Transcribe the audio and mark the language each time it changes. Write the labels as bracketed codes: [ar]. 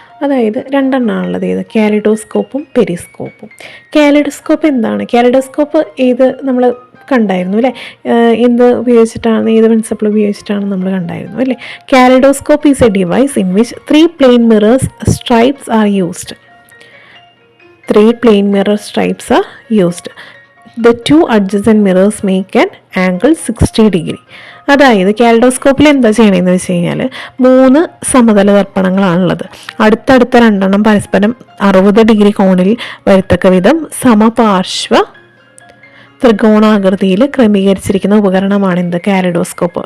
[ml] അതായത് രണ്ടെണ്ണമാണുള്ളത്. ഏത്? കാലിഡോസ്കോപ്പും പെരിസ്കോപ്പും. കാലിഡോസ്കോപ്പ് എന്താണ്? കാലിഡോസ്കോപ്പ് ഏത് നമ്മൾ കണ്ടായിരുന്നു അല്ലേ, എന്ത് ഉപയോഗിച്ചിട്ടാണ്, ഏത് പ്രിൻസിപ്പിൾ ഉപയോഗിച്ചിട്ടാണ് നമ്മൾ കണ്ടായിരുന്നു അല്ലേ. [en] Kaleidoscope is a device in which 3 plane mirrors stripes are used. 3 plane mirror stripes are used. The 2 adjacent mirrors make an angle 60 degree. [ml] അതായത് കാലിഡോസ്കോപ്പിൽ എന്താ ചെയ്യണമെന്ന് വെച്ച് കഴിഞ്ഞാൽ, 3 സമതല ദർപ്പണങ്ങളാണുള്ളത്. അടുത്തടുത്ത 2 എണ്ണം പരസ്പരം 60 ഡിഗ്രി കോണിൽ വരത്തക്ക വിധം സമപാർശ്വ ത്രികോണാകൃതിയിൽ ക്രമീകരിച്ചിരിക്കുന്ന ഉപകരണമാണ് എന്ത്? കാലിഡോസ്കോപ്പ്.